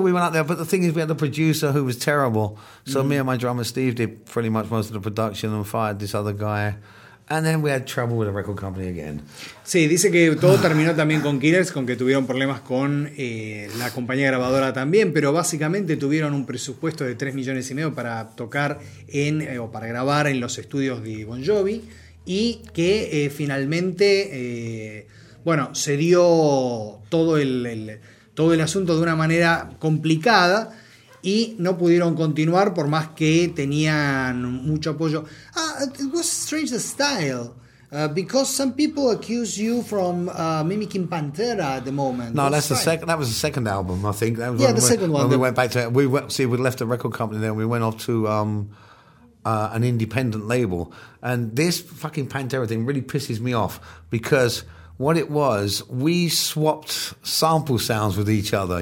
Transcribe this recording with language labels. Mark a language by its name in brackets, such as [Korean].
[English] We went out there. But the thing is, we had the producer who was terrible. So me and my drummer Steve did pretty much most of the production and fired this other guy. And then we had trouble with the record company again. [Spanish] Sí, dice que todo terminó también con Killers, con que tuvieron problemas con la compañía grabadora también, pero básicamente tuvieron un presupuesto de 3 millones y medio para tocar en o para grabar en los estudios de Bon Jovi y que finalmente, se dio todo el asunto de una manera complicada y no pudieron continuar por más que tenían mucho apoyo. [English] It was strange the style. Because some people accuse you from mimicking Pantera at the moment. No, that's the second. That was the second album, I think. That was the second one. When we went back to, we left the record company, then we went off to an independent label. And this fucking Pantera thing really pisses me off, because what it was, we swapped sample sounds with each other.